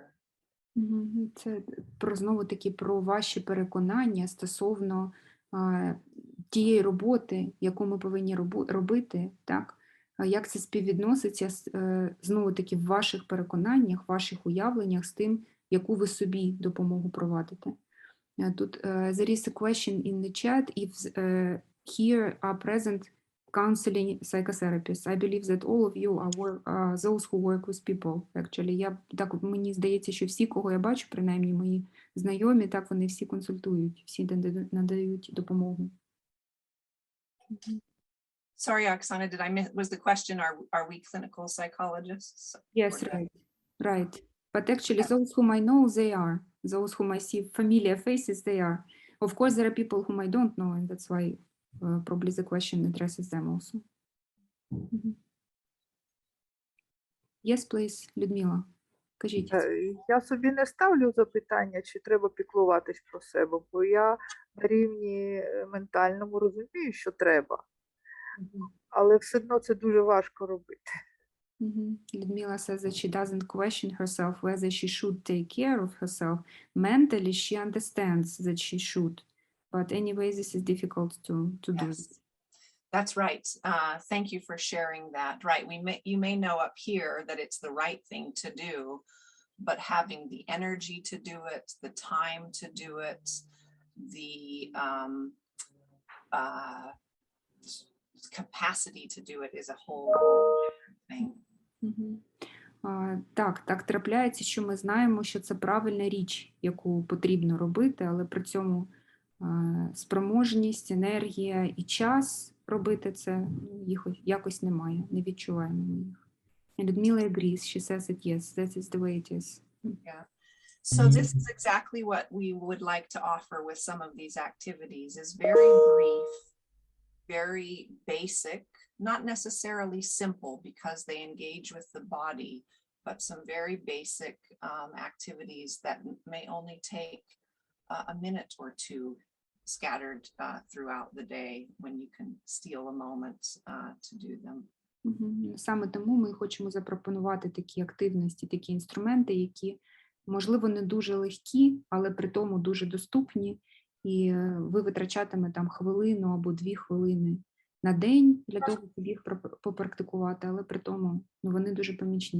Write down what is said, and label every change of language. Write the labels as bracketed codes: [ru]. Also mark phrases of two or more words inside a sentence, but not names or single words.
[uk] Це знову-таки про ваші переконання стосовно тієї роботи, яку ми повинні робити, так? Як це співвідноситься знову-таки в ваших переконаннях, ваших уявленнях з тим, яку ви собі допомогу провадите. [en] Тут there is a question in the chat if here are present counseling psychotherapists. I believe that all of you are those who work with people. Actually, [uk] мені здається, що всі, кого я бачу, принаймні мої знайомі, так вони всі консультують, всі надають допомогу. [en] Sorry, Oksana, did I miss, was the question, are we clinical psychologists? Yes, right. But actually, those whom I know, they are. Those whom I see familiar faces, they are. Of course, there are people whom I don't know, and that's why probably the question addresses them also. Yes, please, [uk] Людмила, кажіть. Я собі не ставлю запитання, чи треба піклуватись про себе, бо я на рівні ментальному розумію, що треба. Але все одно це дуже важко робити. [en] Людмила says that she doesn't question herself whether she should take care of herself. Mentally, she understands that she should. But anyway, this is difficult to do. Yes. That's right. Thank you for sharing that. Right. You may know up here that it's the right thing to do, but having the energy to do it, the time to do it, the capacity to do it is a whole thing. [uk] Так трапляється, що ми знаємо, що це правильна річ, яку потрібно робити, але при цьому спроможність, енергія і час робити це їх якось немає, не відчуваємо ми їх. [en] And Людмила agrees, she says that yes, that is the way it is. Yeah. So this is exactly what we would like to offer with some of these activities, is very brief, very basic, not necessarily simple because they engage with the body, but some very basic activities that may only take a minute or two scattered throughout the day when you can steal a moment to do them. [uk] Саме тому ми хочемо запропонувати такі активності, такі інструменти, які, можливо, не дуже легкі, але при тому дуже доступні, і ви витрачатиме там хвилину або 2 хвилини на день для того, щоб їх попрактикувати, але при тому вони дуже помічні.